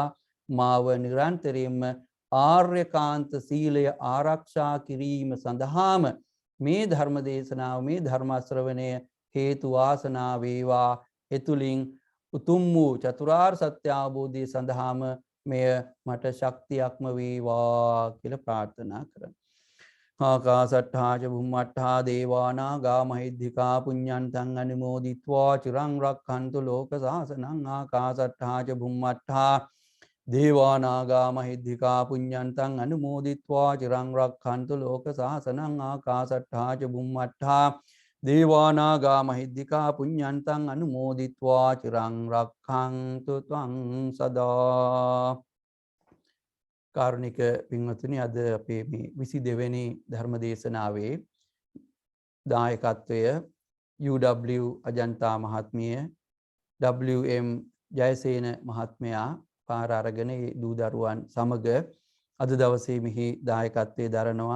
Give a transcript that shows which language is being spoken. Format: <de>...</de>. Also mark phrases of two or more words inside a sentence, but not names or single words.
<si>මාව නිරන්තරයෙන්ම ආර්යකාන්ත සීලය ආරක්ෂා කිරීම සඳහාම මේ ධර්ම දේශනාව, මේ ධර්ම ශ්‍රවණය හේතු වාසනා වේවා. එතුලින් උතුම් වූ චතුරාර්ය සත්‍ය අවබෝධය සඳහාම මෙය මට ශක්තියක්ම වේවා කියලා ප්‍රාර්ථනා කරමි.</si> <pi>ආකාසට්ඨා ච බුම්මට්ඨා දේවා නාග මහිද්దికා පුඤ්ඤන්තං අනුමෝදිත්වා චිරං රක්ඛන්තු ලෝක සාසනං. ආකාසට්ඨා ච බුම්මට්ඨා දේවා නාග මහිද්దికා පුඤ්ඤන්තං අනුමෝදිත්වා චිරං රක්ඛන්තු ලෝක සාසනං. ආකාසට්ඨා ච බුම්මට්ඨා දේවා නාග මහිද්దికා පුඤ්ඤන්තං අනුමෝදිත්වා චිරං රක්ඛන්තු ත්වං සදා.</pi> <si>කාරුණික පින්වත්නි, අද අපේ මේ 22 වෙනි ධර්ම දේශනාවේ දායකත්වය UW අජන්තා මහත්මිය, WM ජයසේන මහත්මයා, පාර අරගෙන ඒ දූ දරුවන් සමග අද දවසේ මෙහි දායකත්වයේ දරනවා.</si>